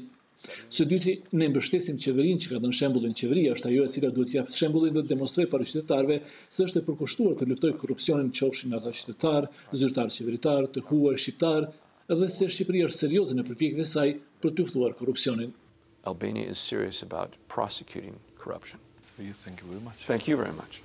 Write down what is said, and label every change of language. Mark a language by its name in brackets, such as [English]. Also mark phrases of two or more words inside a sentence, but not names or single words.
[Albanian] Së dyti, ne mbështesim qeverinë që ka dhënë shembullin. Qeveria është ajo e cila duhet t'jap shembullin dhe të demonstrojë para qytetarëve se është e përkushtuar të luftojë korrupsionin, qofshin ata qytetar, zyrtar qeveritar, të huaj shqiptar, dhe se Shqipëria është serioze në përpjekjet e saj për të luftuar korrupsionin. [English] Albania is serious about prosecuting corruption. Thank you very much. Thank you very much.